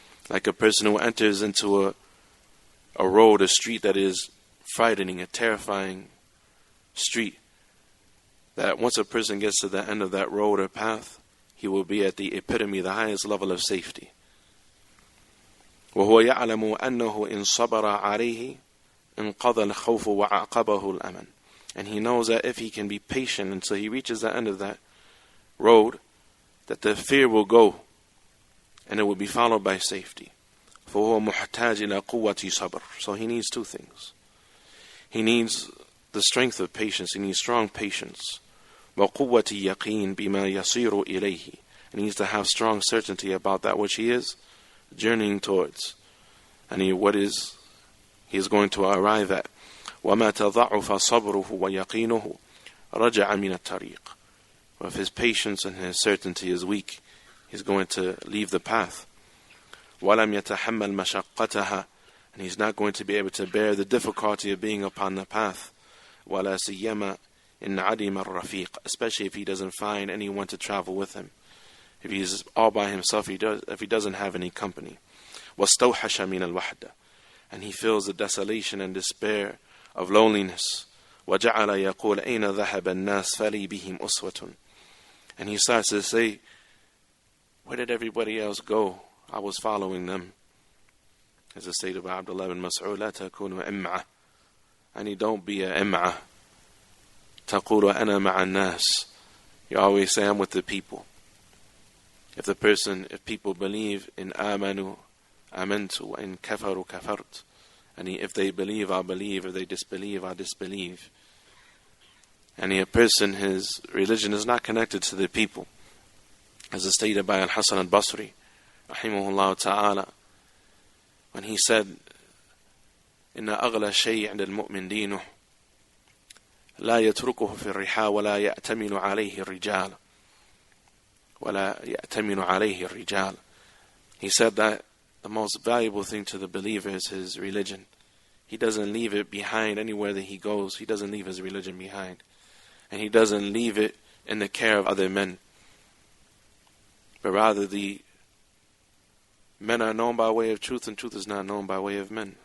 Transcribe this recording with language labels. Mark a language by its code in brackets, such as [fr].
[en] Like a person who enters into a road, a street that is frightening, a terrifying street, that once a person gets to the end of that road or path, he will be at the epitome, the highest level of safety. [ar] وَهُوَ يَعْلَمُ أَنَّهُ إِن صَبَرَ عَلَيْهِ انقضى الخوف وعقبه الأمن. [en] And he knows that if he can be patient until he reaches the end of that road, that the fear will go and it will be followed by safety. [ar] فهو محتاج إلى قوة صبر. [en] So he needs two things. He needs the strength of patience. He needs strong patience. [ar] وقوة يقين بما يصير إليه. [en] He needs to have strong certainty about that which he is journeying towards, and what he is going to arrive at. [ar] وما تضعف صبره ويقينه رجع من الطريق. [en] If his patience and his certainty is weak, he's going to leave the path. [ar] ولم يتحمل مشقتها. [en] And he's not going to be able to bear the difficulty of being upon the path. [ar] ولا سيما إن عدم الرفيق. [en] Especially if he doesn't find anyone to travel with him. If he's all by himself, if he doesn't have any company. [ar] واستوحش من الوحدة. [en] And he feels the desolation and despair of loneliness. [ar] وجعل يقول أين ذهب الناس فلي بهم أسوة. [en] And he starts to say, where did everybody else go? I was following them. As the stated by Abdullah ibn Mas'ud, [ar] لا تكونوا إمعة. [en] And you don't be a إمعة. [ar] تقول أنا مع الناس. [en] You always say, I'm with the people. If people believe in [ar] آمنوا آمنت وإن كفروا كفرت. [en] And if they believe, I'll believe. If they disbelieve, I'll disbelieve. And a person, his religion is not connected to the people. As stated by Al-Hasan al-Basri, rahimahullah ta'ala, when he said, [ar] إن أغلى شيء عند المؤمن دينه لا يتركه في الرحى ولا يأتمن عليه الرجال ولا يأتمن عليه الرجال. [en] He said that the most valuable thing to the believer is his religion. He doesn't leave it behind anywhere that he goes. He doesn't leave his religion behind. And he doesn't leave it in the care of other men. But rather the men are known by way of truth, and truth is not known by way of men.